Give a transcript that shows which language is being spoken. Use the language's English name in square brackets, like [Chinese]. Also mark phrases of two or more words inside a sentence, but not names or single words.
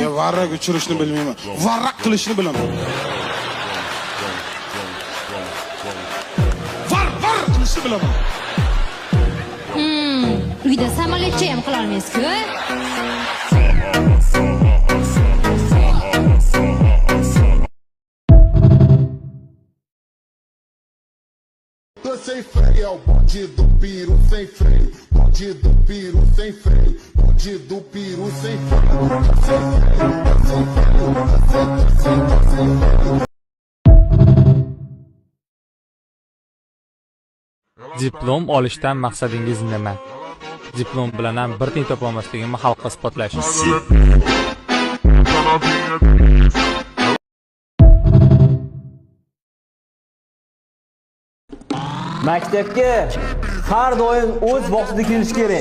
[Uzbek] Ya varrak uçurishni bilmayman. Varrak qilishni bilaman. Var qilishni bilaman. Uyda samolyotcha ham qila olmaysiz-ku? [Portuguese] Sem freio, é o bonde do piru sem freio. Bonde do piru sem freio. Bonde do piru sem freio. [Uzbek] Diplom olishdan maqsadingiz nima? Diplom bilan ham bir tiyin topa olmasligimni xalqqa isbotlash. Maktabga har doim o'z vaqtida kelish kerak.